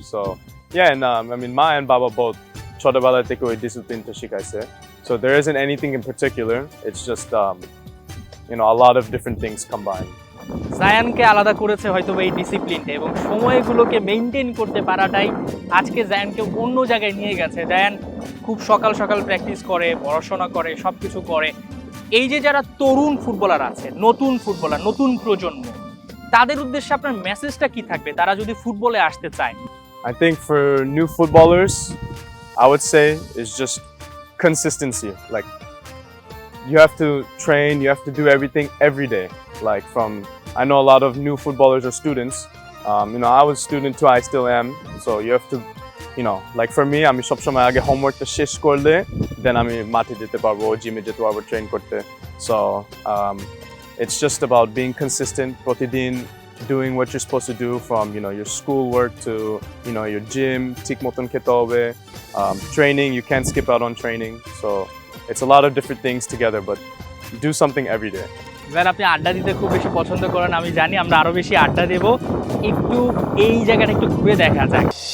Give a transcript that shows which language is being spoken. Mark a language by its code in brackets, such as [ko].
[en] So yeah, and I mean Ma and Baba both [bn] ছোটবেলা থেকে ওই ডিসিপ্লিনটা শিখাইছে. [en] So there isn't anything in particular, it's just a lot of different things combined. [bn] জায়ানকে আলাদা করেছে হয়তো এই ডিসিপ্লিনটা, এবং সময়গুলোকে মেনটেন করতে পারাটাই আজকে জায়ানকে অন্য জায়গায় নিয়ে গেছে। জায়ান খুব সকাল প্র্যাকটিস করে, পড়াশোনা করে, সব কিছু করে। এই যে যারা তরুণ ফুটবলার আছে, নতুন ফুটবলার, নতুন প্রজন্ম, তাদের উদ্দেশ্যে আপনার মেসেজটা কি থাকবে তারা যদি ফুটবলে আসতে চায়? [en] I think for new footballers, I would say is just consistency. Like you have to train, you have to do everything every day. Like I know a lot of new footballers are students. I was a student too, I still am. So you have to, like for me, [bn] আমি সবসময় আগে হোমওয়ার্কটা শেষ করলে then আমি মাঠে যেতে পারবো, জিমে যেতে পারবো ট্রেন করতে। [en] So it's just about being consistent, প্রতিদিন doing what you're supposed to do, from your school work to your gym, [bn] ঠিক মতন খেতে হবে, [en] training, you can't skip out on training. So it's a lot of different things together, but do something every day. [bn] এবার আপনি আড্ডা দিতে খুব বেশি পছন্দ করেন, আমি জানি। আমরা আরো বেশি আড্ডা দেব, একটু এই জায়গাটা একটু ঘুরে দেখা যাক।